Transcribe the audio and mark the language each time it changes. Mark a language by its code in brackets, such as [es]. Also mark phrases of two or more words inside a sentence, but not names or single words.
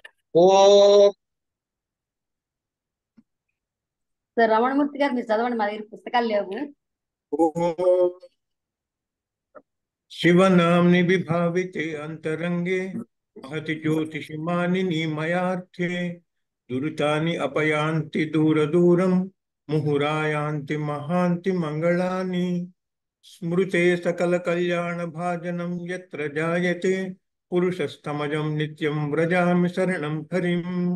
[sa] ఓం [te] సార్ రమణమూర్తి గారు మీరు చదవండి, మా దగ్గర పుస్తకాలు లేవు. [sa] ఓం शिवनाम्नि विभाविते अंतरंगे महति ज्योतिषि मानिनी मयार्थे दुरितानि अपयान्ति दूर दूरम मुहुरायान्ति महान्ति मंगलानि स्मृते सकल कल्याण भाजनम यत्र जायते पुरुषस्तमजं नित्यं व्रजामि शरणं हरिम्।